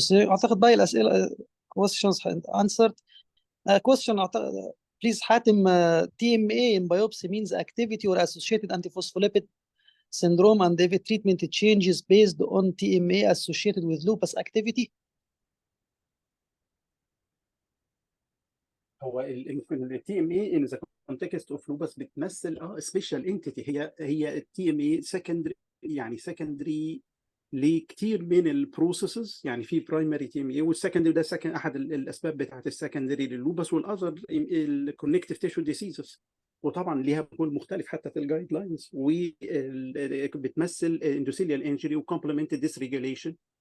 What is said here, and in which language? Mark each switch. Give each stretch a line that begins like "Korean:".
Arabic: اعتقد باقي الاسئله
English: questions answered. question اعتقد please حاتم TMA in biopsy means activity or associated antiphospholipid syndrome and if treatment changes based on TMA associated with lupus activity.
Arabic: هو ال TMA
English: in the context of lupus
Arabic: بتمثل special entity. هي ال TMA secondary يعني secondary لكتير من البروسيسز. يعني في برايمري TMA والسكندري ده احد الاسباب بتاعت السكندري لللوبس والاذر الكونكتيف تيشو ديسيزز. وطبعا ليها رول مختلف حتى في الجايد لاينز، وبتمثل اندوثيليال انجري وكومبلمنت ديسريجوليشن.